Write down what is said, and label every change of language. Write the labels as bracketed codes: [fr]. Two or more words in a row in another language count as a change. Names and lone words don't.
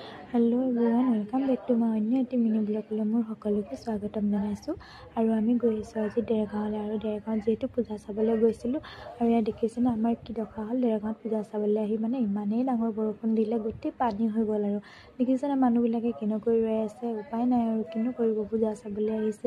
[en] hello everyone, welcome back to my Anya AT mini ब्लगলৈ [as] মোৰ সকলোকে স্বাগতম জনাইছোঁ। আৰু আমি গৈ আছোঁ আজি দেৰগাঁৱলৈ। আৰু দেৰগাঁৱত যিহেতু পূজা চাবলৈ গৈছিলোঁ, আৰু ইয়াত দেখিছেনে আমাৰ কি দশা হ'ল। দেৰগাঁৱত পূজা চাবলৈ আহি ইমানেই ডাঙৰ বৰষুণ দিলে, গোটেই পানী হৈ গ'ল। আৰু দেখিছেনে মানুহবিলাকে কেনেকৈ ৰৈ আছে, উপায় নাই আৰু কিনো কৰিব, পূজা চাবলৈ আহিছে।